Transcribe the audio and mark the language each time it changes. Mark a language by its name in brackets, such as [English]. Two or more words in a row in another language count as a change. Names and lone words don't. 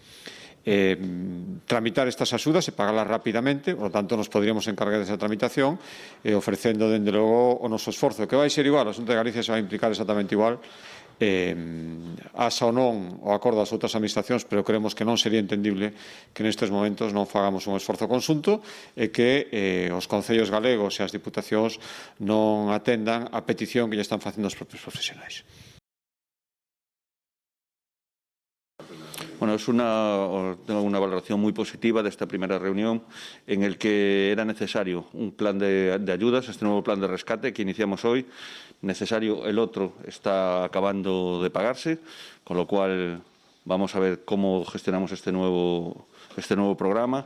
[Galician] tramitar estas axudas e pagalas rapidamente, [Spanish] por lo tanto, [Galician] nos poderíamos encargar desa tramitación e ofrecendo, dende logo, o noso esforzo, que vai ser igual, a Xunta de Galicia se vai implicar exactamente igual, asa ou non o acordo das outras administracións, pero creemos que non sería entendible que nestes momentos non fagamos un esforzo conxunto e que os concellos galegos e as diputacións non atendan a petición que lle están facendo os propios profesionais. [Spanish] Bueno, tengo una valoración muy positiva de esta primera reunión en el que era necesario un plan de ayudas, este nuevo plan de rescate que iniciamos hoy. Necesario, el otro está acabando de pagarse, con lo cual vamos a ver cómo gestionamos este nuevo programa.